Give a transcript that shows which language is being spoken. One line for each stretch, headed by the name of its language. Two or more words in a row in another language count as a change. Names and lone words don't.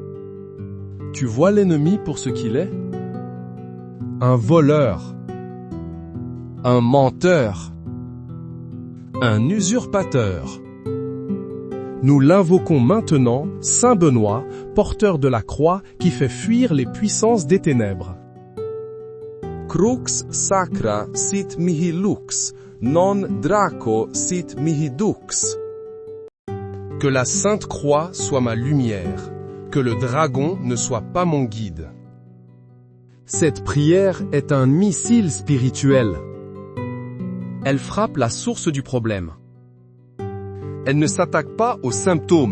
French: Tu vois l'ennemi pour ce qu'il est? Un voleur, un menteur, un usurpateur. Nous l'invoquons maintenant, Saint Benoît, porteur de la croix qui fait fuir les puissances des ténèbres.
Latin: Crux sacra sit mihi lux, non draco sit mihi dux.
French: Que la Sainte Croix soit ma lumière, que le dragon ne soit pas mon guide. Cette prière est un missile spirituel. Elle frappe la source du problème. Elle ne s'attaque pas aux symptômes.